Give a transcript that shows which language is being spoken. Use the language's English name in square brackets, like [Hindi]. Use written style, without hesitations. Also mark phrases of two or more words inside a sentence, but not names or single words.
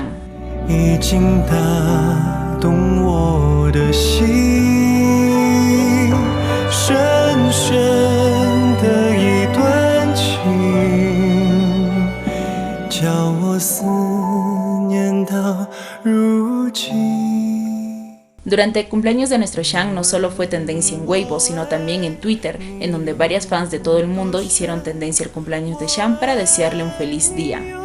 [Chinese] 已经打动我的心，深深的一段情，叫我思念到如今。 [Spanish] Durante el cumpleaños de nuestro Shang no solo fue tendencia en Weibo, sino también en Twitter, en donde varias fans de todo el mundo hicieron tendencia al cumpleaños de Shang para desearle un feliz día.